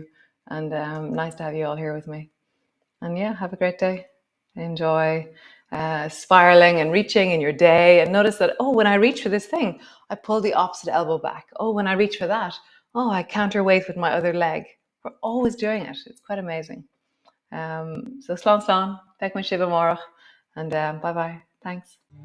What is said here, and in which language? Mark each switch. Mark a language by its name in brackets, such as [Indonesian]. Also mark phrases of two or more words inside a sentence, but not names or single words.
[English] And nice to have you all here with me. And yeah, have a great day. Enjoy spiraling and reaching in your day. And notice that, oh, when I reach for this thing, I pull the opposite elbow back. Oh, when I reach for that, oh, I counterweight with my other leg. We're always doing it. It's quite amazing. So [Irish] slán slán, feich mun sibh amárach, [English] and bye bye. Thanks.